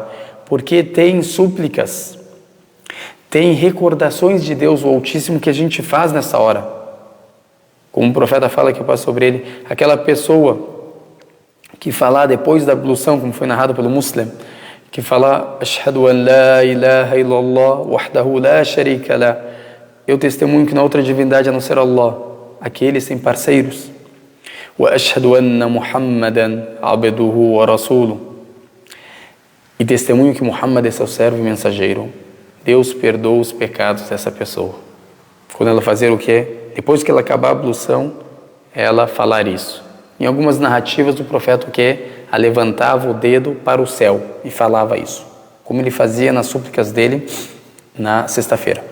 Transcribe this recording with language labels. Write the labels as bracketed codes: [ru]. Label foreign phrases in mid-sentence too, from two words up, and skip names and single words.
[pt] Porque tem súplicas, tem recordações de Deus, o Altíssimo, que a gente faz nessa hora. Como o profeta fala que passou sobre ele, aquela pessoa que falar depois da ablução, como foi narrado pelo Muslim, que falar: [ar] أشهد أن لا إله إلا الله، وحده لا شريك له. [pt] Eu testemunho que não há outra divindade a não ser Allah, aquele sem parceiros. [ar] وأشهد أن محمدا عبده ورسوله. [pt] E testemunho que Muhammad é seu servo e mensageiro. Deus perdoa os pecados dessa pessoa. Quando ela fazer depois que ela acabar a ablução, ela falar isso. Em algumas narrativas do profeta ela levantava o dedo para o céu e falava isso, como ele fazia nas súplicas dele na sexta-feira.